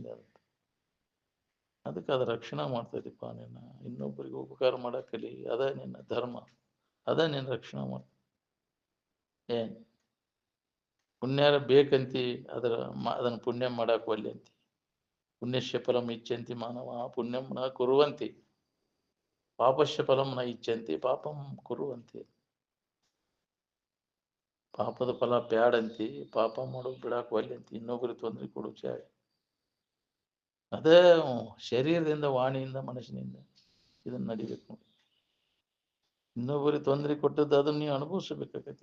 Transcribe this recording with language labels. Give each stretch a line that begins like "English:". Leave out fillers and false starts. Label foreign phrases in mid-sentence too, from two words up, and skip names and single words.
Kannada: ಅದಕ್ಕೆ ಅದು ರಕ್ಷಣೆ ಮಾಡ್ತೈತಿಪ್ಪ. ನಿನ್ನ ಇನ್ನೊಬ್ಬರಿಗೆ ಉಪಕಾರ ಮಾಡಕ್ಕಲಿ, ಅದ ನಿನ್ನ ಧರ್ಮ, ಅದ ನಿನ್ನ ರಕ್ಷಣೆ ಮಾಡ್ತೈತಿ. ಏನ್ ಪುಣ್ಯಾರ ಬೇಕಂತಿ ಅದನ್ನ ಪುಣ್ಯ ಮಾಡಕ್ ಒಲ್ಲೆ ಅಂತಿ.
Sanskrit: ಪುಣ್ಯಶ್ಯ ಫಲಂ ಇಚ್ಛಂತಿ ಮಾನವ ಪುಣ್ಯಂ ನ ಕುರುವಂತಿ, ಪಾಪಶ್ಯ ಫಲಂ ನ ಇಚ್ಛಂತಿ ಪಾಪಂ ಕುರುವಂತಿ.
Kannada: ಪಾಪದ ಫಲ ಬ್ಯಾಡಂತಿ, ಪಾಪ ಮಾಡೋದು ಬಿಡಾಕ್ ಒಲ್ಲೆ ಅಂತಿ, ಇನ್ನೊಬ್ಬರಿಗೆ ತೊಂದರೆ ಕೊಡು ಚಾಯ. ಅದೇ ಶರೀರದಿಂದ, ವಾಣಿಯಿಂದ, ಮನಸ್ಸಿನಿಂದ ಇದನ್ನ ನಡಿಬೇಕು ನೋಡಿ. ಇನ್ನೊಬ್ಬರಿಗೆ ತೊಂದರೆ ಕೊಟ್ಟದ್ದು ಅದನ್ನ ನೀವು ಅನುಭವಿಸ್ಬೇಕಾಗತ್ತೆ.